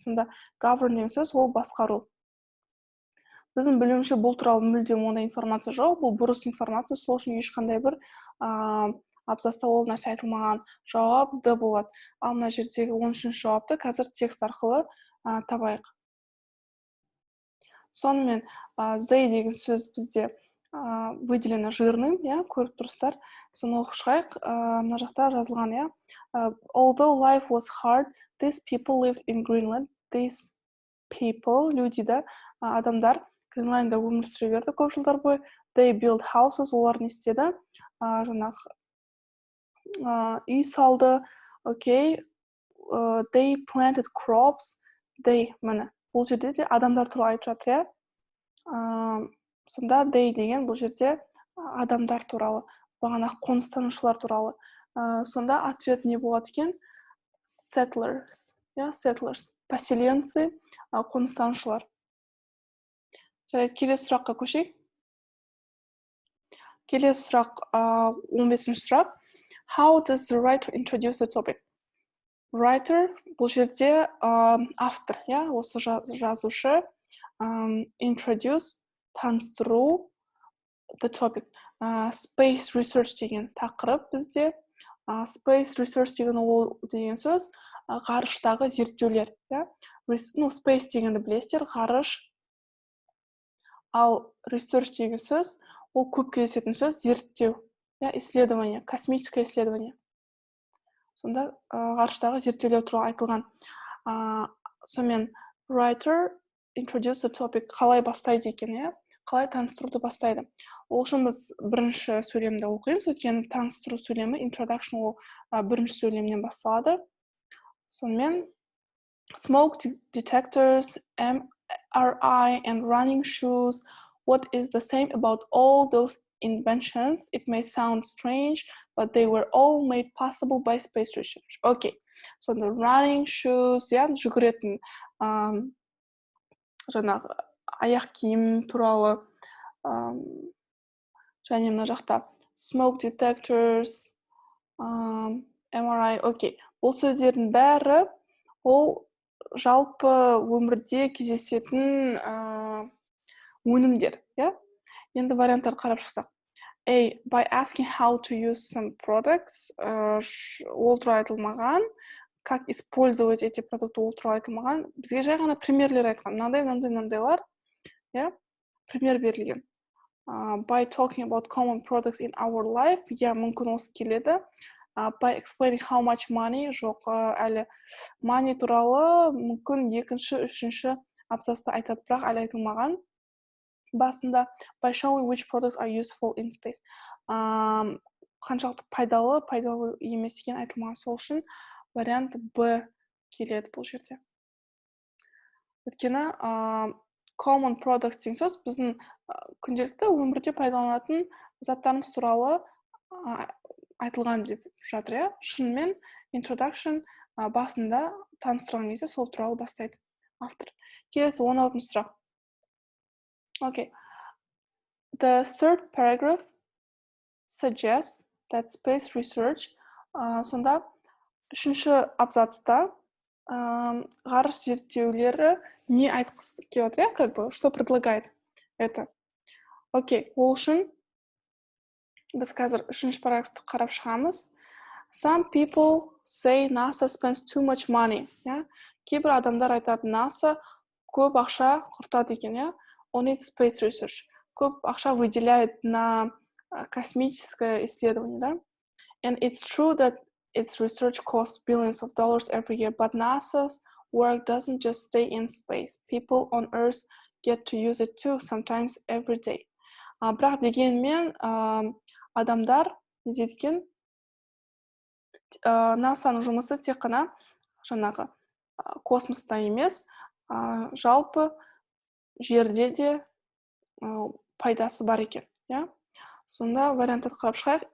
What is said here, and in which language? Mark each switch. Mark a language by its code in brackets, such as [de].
[kk] Сонда govern деген сөз ол басқару. Біздің білуімше бұл туралы мүлдем ондай информация жоқ, бұл бұрыс информация, сол үшін ешқандай бір абзаста ол нәрсе айтылмаған. Жауап Д болады. Ал мына жердегі 13-ші жауапты қазір текст арқылы табайық. Сонымен they деген сөз бізде [ru] выделено жирным, [kk] көріп тұрсыздар. Соны оқып шығайық. Мына жақта жазылған, [en] Although life was hard, these people lived in Greenland. These people, [kk] люди, адамдар Гренландияда өмір сүре берді көп жылдар бойы. [en] They built houses, [kk] олар не істеді? Жаңағы үй салды. Окей. [en] They planted crops. They, міне. [kk] Бұл жерде де адамдар туралы айтып жатыр, Сонда they деген бұл жерде адамдар туралы, бағанағы қоныстанушылар туралы. Сонда ответ не болады екен? [en] Settlers. Settlers. [kk] Поселенцы, қоныстанушылар. Келесі сұраққа көшейік. Келесі сұрақ 15-ші сұрақ. [en] How does the writer introduce the topic? [kk] Writer бұл жерде автор, осы жазушы introduce таныстыру the topic. Space research деген тақырып бізде. Space research деген ол деген сөз ғарыштағы зерттеулер. Space дегенді білесіздер, ғарыш. Ал research деген сөз ол көп кездесетін сөз зерттеу, [ru] исследование, космическое исследование. [kk] Сонда ғарыштағы зерттеулер туралы айтылған. Сонымен [en] writer introduce the topic [kk] қалай бастайды екен, қалай таныстыруды бастайды. Ол үшін біз бірінші сөйлемді оқимыз, өйткені таныстыру сөйлемі introduction ол бірінші сөйлемнен басталады. [en] Сонымен smoke detectors, MRI and running shoes. What is the same about all those inventions? It may sound strange, but they were all made possible by space research. Okay, so the running shoes, [kk] жүгіретін жаңағы аяқ киім туралы, және мына жақта [en] smoke detectors, MRI, [kk] окей. Бұл сөздердің бәрі ол жалпы өмірде кездесетін өнімдер, Енді варианттарды қарап шықсақ. A. [en] By asking how to use some products, [kk] ол туралы айтылмаған. [ru] Как использовать эти продукты, [kk] ол туралы айтылмаған. Бізге жай ғана примерлер айтқан. Мынандайлар, пример берілген. [en] By talking about common products in our life, [kk] мүмкін осы келеді. [en] By explaining how much money, [kk] жоқ, әлі money туралы мүмкін екінші, үшінші абзаста айтады, бірақ әлі айтылмаған. [en] Басында by showing which products are useful in space. [kk] Қаншалықты пайдалы емес екен айтылмаған, сол үшін вариант Б келеді бұл жерде. Өйткені common products деген сөз біздің күнделікті өмірде пайдаланатын заттарымыз туралы айтылған деп жатыр, Шынымен introduction басында таныстырған кезде сол туралы бастайды автор. Келесі 16-шы сұрақ. Okay. [en] The third paragraph suggests that space research, [kk] сонда үшінші абзацта ғарыш зерттеулері не айтқысы келіп отыр, [ru] что предлагает это. [kk] Окей, ол үшін біз қазір үшінші параграфты қарап шығамыз. [en] Some people say NASA spends too much money. [kk] Кейбір адамдар айтады, NASA көп ақша құртады екен, [en] on its space research. [kk] Көп ақша [ru] выделяет на космическое исследование, [en] And it's true that its research costs billions of dollars every year, but NASA's work doesn't just stay in space. People on Earth get to use it too, sometimes every day. [kk] Бірақ дегенмен адамдар екен, NASA-ның жұмысы тек қана жаңағы космоста емес, жалпы жерде де пайдасы бар екен, Сонда вариантты қарап шығайық.